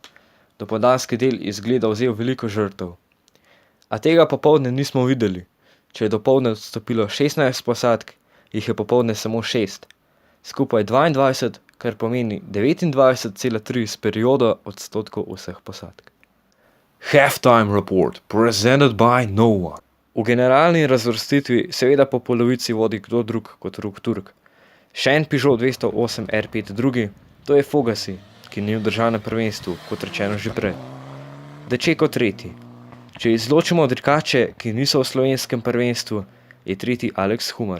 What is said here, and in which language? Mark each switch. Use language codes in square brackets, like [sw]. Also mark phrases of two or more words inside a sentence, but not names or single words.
[sl] Dopoldanski del je zgleda vzel veliko žrtev. A tega popoldne nismo videli. Če je dopoldne odstopilo 16 posadk, jih je popoldne samo 6. Skupaj 22, kar pomeni 29,3 s periodo odstotkov vseh posadk. [en] Halftime report, presented by no one. [sl] V generalni razvrstitvi seveda po polovici vodi kdo drug kot Rok Turk. Še en Peugeot 208 R5 drugi, to je Fogasi, ki ni v državnem prvenstvu, kot rečeno že prej. Dečeko tretji. Če izločimo dirkače, ki niso v slovenskem prvenstvu, je tretji Alex Humar.